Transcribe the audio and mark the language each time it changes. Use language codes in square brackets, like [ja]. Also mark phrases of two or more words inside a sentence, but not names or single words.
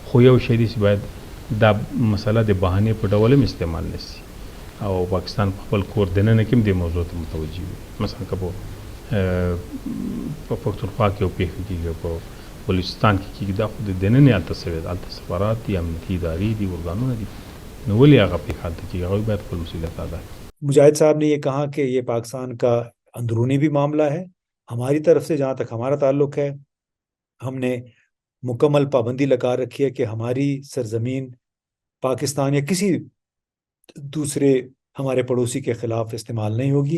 [ps] خو یو شی دی چې باید دا مسله د بهانې په ډول هم استعمال نه شي، او پاکستان په خپل کور دننه کې هم دې موضوع ته متوجه وي. مثلا که په پښتونخوا کې یو پېښه کېږي، په بلوچستان کې کېږي، دا خو د دننه هلته سوی ده، هلته سفارات دي، امنیتي ادارې دي، ارګانونه دي، نو ولې هغه پېښه هلته کېږي؟ هغوی باید خپل مسؤلیت ادا کړي. [ur] مجاہد صاحب نے یہ کہا کہ یہ پاکستان کا اندرونی بھی معاملہ ہے. ہماری طرف سے جہاں تک ہمارا تعلق ہے، ہم نے مکمل پابندی لگا رکھی ہے کہ ہماری سرزمین پاکستان یا کسی دوسرے ہمارے پڑوسی کے خلاف استعمال نہیں ہوگی.